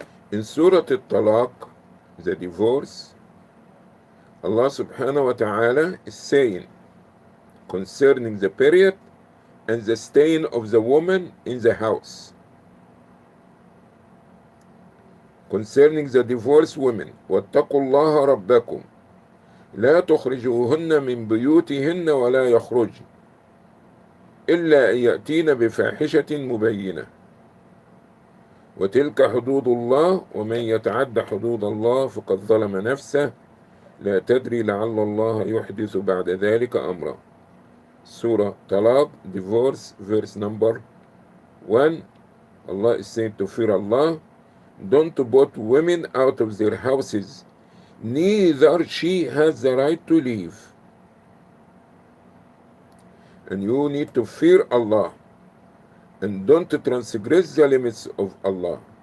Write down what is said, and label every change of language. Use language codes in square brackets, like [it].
[en] In Surah Al-Talaq, the divorce, Allah subhanahu wa ta'ala is saying concerning the period and the staying of the woman in the house. Concerning the divorced women, [ar] وَاتَّقُوا اللَّهَ رَبَّكُمْ لَا تُخْرِجُوهُنَّ مِنْ بُيُوتِهِنَّ وَلَا يَخْرُجْنَ إِلَّا أَنْ يَأْتِينَ بِفَاحِشَةٍ مُبَيِّنَةٍ وتلك حدود الله ومن يتعد حدود الله فقد ظلم نفسه لا تدري لعل الله يحدث بعد ذلك أمرا. [en] Surah Talaq, divorce, verse number 1. Allah is saying to fear Allah, don't put women out of their houses, neither she has the right to leave. And you need to fear Allah, and don't transgress the limits of Allah.